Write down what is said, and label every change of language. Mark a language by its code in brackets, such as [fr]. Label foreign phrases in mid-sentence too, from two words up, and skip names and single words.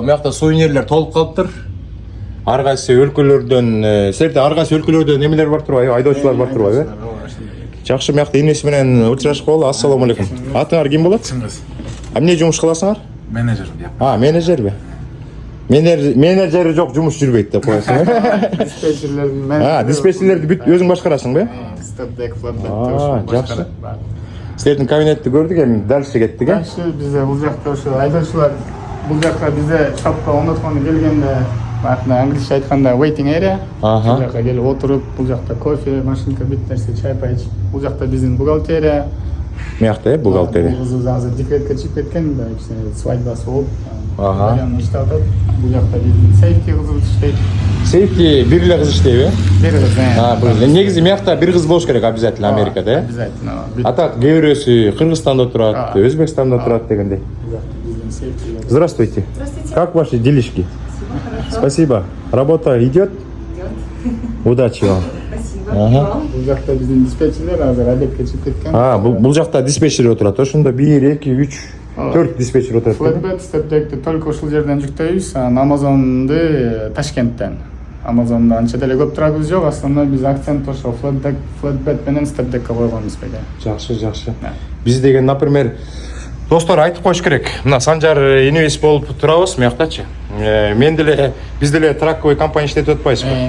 [ky] Мыякта сувенирлер толуп калыптыр. Ар кайсы өлкөлөрдөн, силерде ар кайсы өлкөлөрдөн эмелер бар турбайбы? Айдоочулар бар турбайбы? Жакшы, мыякта инеси менен учурашып коелу. Ассаламу алейкум. Атыңар ким болот? Чыңгыз. Эмне жумуш кыласыңар? Менеджер. Менеджерби? Менеджери жок, жумуш жүрбөйт деп коесуң. Диспетчерлердин менеджери. Диспетчерлерди бүт өзүң башкарасыңбы? [en] Step-deck, flatbed. [ky] Жакшы. Силердин кабинетти көрдүк, эми дальше кеттик, э? Дальше бизде бул жакта ошо айдоочулар бул жакка бизде шапка оңдоткону келгенде, бакына англисче айтканда [en] waiting area. [ky] Бул жакка келип отуруп, бул жакта кофе, машинка, бүт нерсе, чай пайчып. Бул жакта биздин бухгалтерия. Мыякта, бухгалтерия. Кызыбыз азыр декретке чыгып кеткен, да, кичине свадьбасы болуп. Иште атат. Бул жакта биздин сейфти кызыбыз иштейт. Сейфти бир эле кыз иштейби? Бир кыз. Негизи мыякта бир кыз болуш керек обязательно Америкада, э? Обязательно. А так кээ бирөөсү Кыргызстанда турат, Өзбекстанда турат дегендей. [ru] Здравствуйте. Здравствуйте. Как ваши делишки? Спасибо. Работа идет? Удачи вам. Спасибо. [ky] Бул жакта биздин диспетчерлер азыр обедке чыгып кеткен. Бул жакта диспетчер отурат. Ошондо 1, 2, 3, 4 диспетчер отурат. [en] Flatbed step-deck'ти [ky] только ушул жерден жүктөйбүз. Amazon'ду Ташкенттен. Amazon'да анча деле көп трагыбыз жок. Основной биз акцент ошо flatbed менен step-deck'ке койгонбуз беке. Жакшы. Биз деген, например, достор айтып коюш керек. Мына Санжар инвест болуп турабыз мыяктачы. Биз деле траковый компания иштетип атпайбызбы?